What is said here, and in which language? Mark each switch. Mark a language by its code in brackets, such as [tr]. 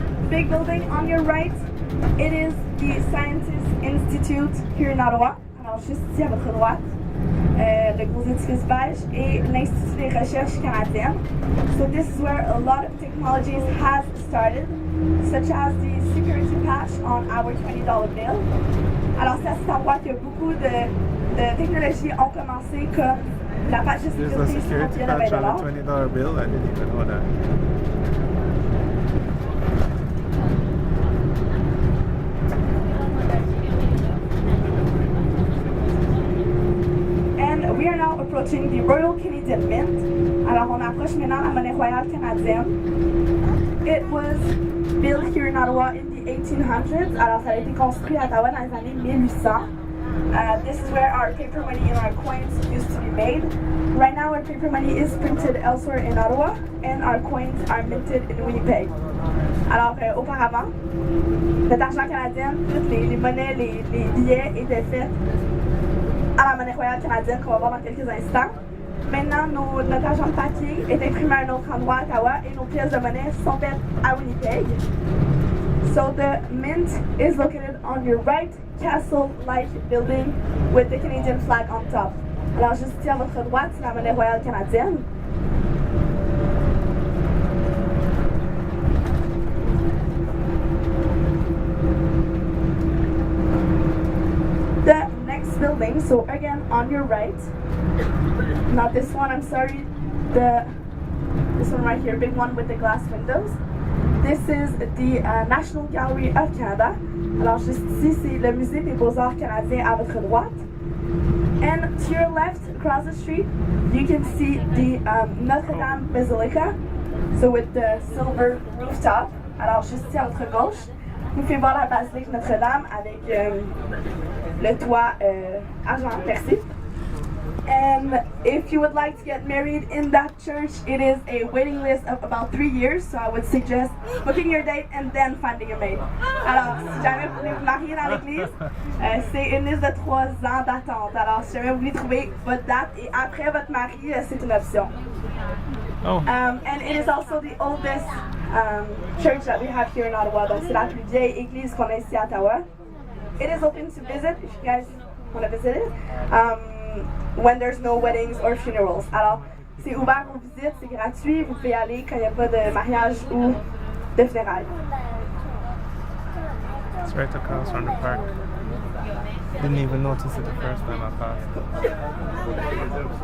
[en] big building on your right, it is the Scientist Institute here in Ottawa. [fr] Alors, juste ici à votre droite, le gros édifice beige et l'Institut des recherches canadiennes. [en] So this is where a lot of technologies has started, such as the security patch on our $20 bill. [fr] Alors, c'est à cet endroit que beaucoup de technologies ont commencé, comme la patch de [en] There's a [fr] sécurité sur [en] security [fr] le billet de [en] patch on [fr] $20. [en] a $20 bill. I didn't even know that. And we are now approaching the Royal Canadian Mint. [fr] Alors, on approche maintenant la monnaie royale canadienne. [en] It was built here in Ottawa in the 1800s. [fr] Alors, ça a été construit à Ottawa dans les années 1800. [en] This is where our paper money and our coins used to be made. Right now, our paper money is printed elsewhere in Ottawa, and our coins are minted in Winnipeg. [fr] Alors, auparavant, cet argent canadien, toutes les monnaies, les billets étaient faits à la monnaie royale canadienne qu'on va voir dans quelques instants. Maintenant, notre argent de papier est imprimé à un autre endroit à Ottawa et nos pièces de monnaie sont faites à Winnipeg. [en] So the mint is located on your right, castle-like building with the Canadian flag on top. [fr] Alors juste ici à votre droite, c'est la monnaie royale canadienne. [en] The next building, so again on your right, not this one, I'm sorry, this one right here, big one with the glass windows. This is the National Gallery of Canada. [fr] Alors juste ici, c'est le musée des beaux-arts canadiens à votre droite. [en] And to your left, across the street, you can see the Notre Dame Basilica, so with the silver rooftop. [fr] Alors, juste ici à votre gauche, vous pouvez voir la basilique Notre-Dame avec le toit argent percé. [en] And if you would like to get married in that church, it is a waiting list of about 3 years. So I would suggest booking your date and then finding a maid. [fr] Alors, si jamais vous voulez vous marier dans l'église, c'est une liste de 3 ans d'attente. Alors, si jamais vous voulez trouver votre date et après votre mari, c'est une option. Oh. [en] And it is also the oldest church that we have here in Ottawa. [fr] Donc, c'est la plus vieille église qu'on a ici à Ottawa. [en] It is open to visit if you guys want to visit it. When there's no weddings or funerals. [fr] Alors, c'est ouvert aux visites, c'est gratuit, vous pouvez y aller quand il n'y a pas de mariage ou de funérailles. [en] It's right across from the park. Didn't even notice it the first time I passed.